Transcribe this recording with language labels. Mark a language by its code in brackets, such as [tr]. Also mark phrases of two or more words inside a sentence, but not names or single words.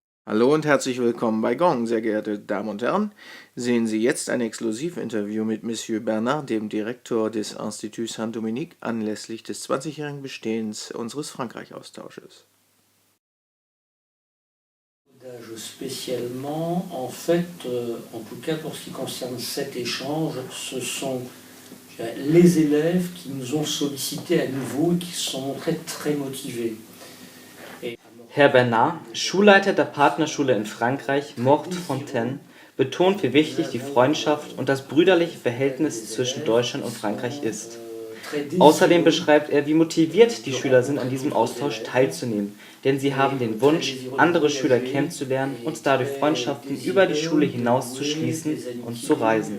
[de] Hallo und herzlich willkommen bei Gong, sehr geehrte Damen und Herren. Sehen Sie jetzt ein Exklusivinterview mit Monsieur Bernard, dem Direktor des Institut Saint-Dominique, anlässlich des 20-jährigen Bestehens unseres Frankreich-Austausches. [fr] Spécialement, en fait, en tout cas pour ce qui concerne cet échange, ce sont les élèves qui nous ont sollicité à nouveau et qui se sont montrés très motivés. [de] Herr Bernard, Schulleiter der Partnerschule in Frankreich, Morte Fontaine, betont, wie wichtig die Freundschaft und das brüderliche Verhältnis zwischen Deutschland und Frankreich ist. Außerdem beschreibt er, wie motiviert die Schüler sind, an diesem Austausch teilzunehmen, denn sie haben den Wunsch, andere Schüler kennenzulernen und dadurch Freundschaften über die Schule hinaus zu schließen und zu reisen.